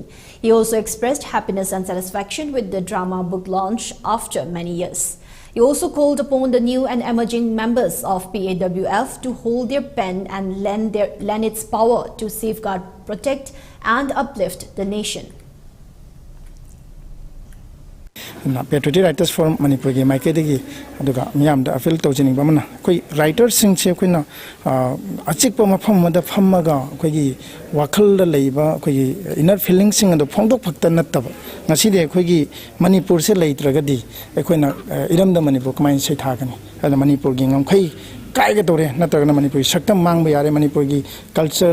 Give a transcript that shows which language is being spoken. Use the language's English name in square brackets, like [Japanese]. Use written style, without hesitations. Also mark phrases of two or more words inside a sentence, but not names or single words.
[English] He also expressed happiness and satisfaction with the drama book launch after many years. He also called upon the new and emerging members of PAWF to hold their pen and lend its power to safeguard, protect and uplift the nation. [Manipuri] Patriotic Writers Forum Manipur ge mai ke degi aduga miyam da appeal tawjini bamana koi writers sing che koina achik pa mafam ma da phamma ga koi gi wakhal da leiba koi gi [English] inner feelings [Manipuri] sing ado phongdok phakta nattaba ngasi de koi gi Manipur se leitraga di koina iram da Manipur kamai se thagani ada Manipur gi ngam khai kai ga tore natragana Manipur saktam mang ba yare Manipur gi culture